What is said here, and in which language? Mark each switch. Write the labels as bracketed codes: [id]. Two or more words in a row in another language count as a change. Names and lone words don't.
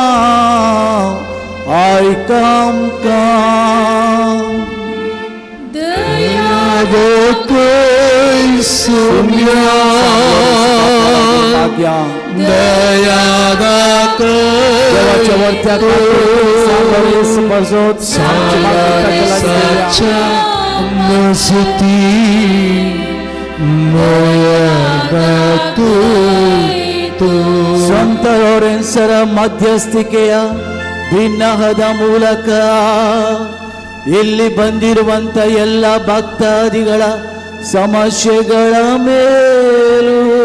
[kok] आयका आमकां दया दाखय सोम्या दया दाखय देवाच्या वर्त्याक [kn] मस्ती ಸಂತ ಲೋರೆನ್ಸರ ಮಧ್ಯಸ್ಥಿಕೆಯ ಭಿನ್ನಹದ ಮೂಲಕ ಇಲ್ಲಿ ಬಂದಿರುವಂತ ಎಲ್ಲ ಭಕ್ತಾದಿಗಳ ಸಮಸ್ಯೆಗಳ ಮೇಲೂ